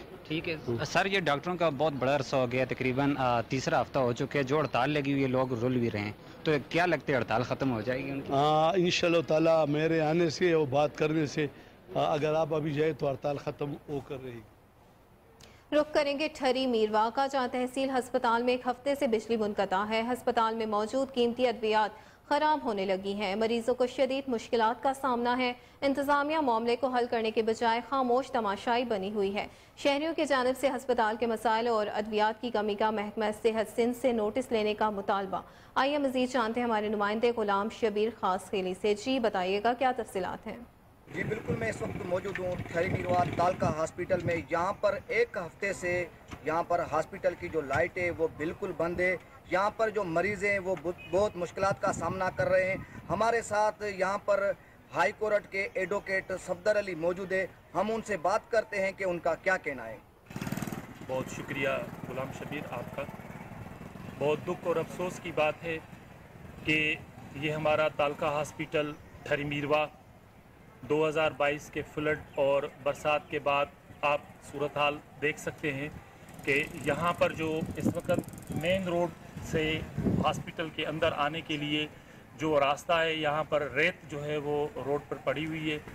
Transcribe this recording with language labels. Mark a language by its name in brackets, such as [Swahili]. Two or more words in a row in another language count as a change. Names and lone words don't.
[Urdu] ٹھیک ہے سر، یہ ڈاکٹروں کا بہت بڑا عرصہ ہو گیا، تقریباً تیسرا ہفتہ ہو چکا ہے جو ہڑتال لگی ہوئی ہے، لوگ رل بھی رہے ہیں. تو کیا لگتا ہے ہڑتال ختم ہو جائے گی ان کی? [Arabic] إن شاء الله تعالى [Urdu] میرے آنے سے اور بات کرنے سے اگر آپ ابھی جائے تو ہڑتال ختم ہو کر رہے گی. رخ کریں گے ٹھری میرواہ کا، جہاں تحصیل ہسپتال میں ایک ہفتے سے بجلی منقطع ہے. ہسپتال میں موجود قیمتی ادویات خراب ہونے لگی ہیں. مریضوں کو شدید مشکلات کا سامنا ہے۔ انتظامیہ معاملے کو حل کرنے کے بجائے خاموش تماشائی بنی ہوئی ہے. شہریوں کی جانب سے ہسپتال کے مسائل اور ادویات کی کمی کا محکمہ صحت سندھ سے نوٹس لینے کا مطالبہ. آئیے مزید جانتے ہیں ہمارے نمائندے غلام شبیر خاص خیلی سے. جی بتائیے گا کیا تفصیلات ہیں? جی بالکل، میں اس وقت موجود ہوں ٹھری میرواہ تعلقہ ہاسپٹل میں. یہاں پر ایک ہفتے سے یہاں پر ہاسپٹل کی جو لائٹ ہے وہ بالکل بند ہے. یہاں پر جو مریض ہیں وہ بہت مشکلات کا سامنا کر رہے ہیں. ہمارے ساتھ یہاں پر [English] High Court [Urdu] کے ایڈووکیٹ صفدر علی موجود ہے. ہم ان سے بات کرتے ہیں کہ ان کا کیا کہنا ہے. بہت شکریہ غلام شبیر آپ کا. بہت دکھ اور افسوس کی بات ہے کہ یہ ہمارا تعلقہ ہاسپٹل ٹھری میرواہ 2022 کے فلڈ اور برسات کے بعد آپ صورت حال دیکھ سکتے ہیں کہ یہاں پر جو اس وقت [English] main road [Urdu] سے ہاسپٹل کے اندر آنے کے لیے جو راستہ ہے، یہاں پر ریت جو ہے وہ روڈ پر پڑی ہوئی ہے.